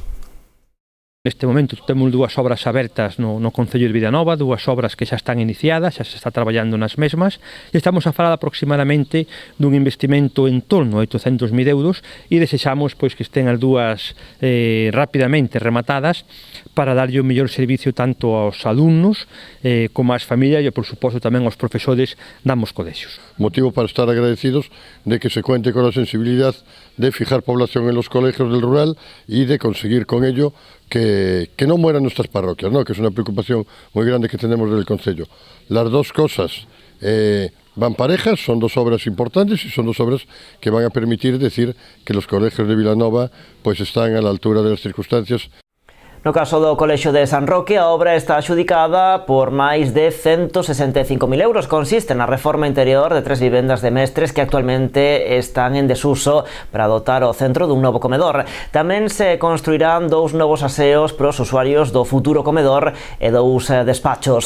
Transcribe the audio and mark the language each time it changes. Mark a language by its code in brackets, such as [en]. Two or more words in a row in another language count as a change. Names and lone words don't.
[gl] Neste momento temos 2 obras abertas no Concello de Vilanova, 2 obras que xa están iniciadas, xa se está traballando nas mesmas, e estamos a falar aproximadamente dun investimento en torno a 800.000 euros e desexamos pois que estén as 2 rapidamente rematadas para darlle o mellor servicio tanto aos alumnos como ás familias e, por suposto, tamén aos profesores damos colexios. [es] Motivo para estar agradecidos de que se cuente con la sensibilidad de fijar población en los colegios del rural y de conseguir con ello que no mueran nuestras parroquias, ¿no? Que es una preocupación muy grande que tenemos del concello. Las 2 cosas van parejas, son 2 obras importantes y son 2 obras que van a permitir decir que los colegios de Vilanova pues están a la altura de las circunstancias. [gl] No caso do Colexio de San Roque, a obra está axudicada por máis de 165.000 euros. Consiste na reforma interior de 3 vivendas de mestres que actualmente están en desuso para dotar o centro dun novo comedor. Tamén se construirán 2 novos aseos para os usuarios do futuro comedor e 2 despachos.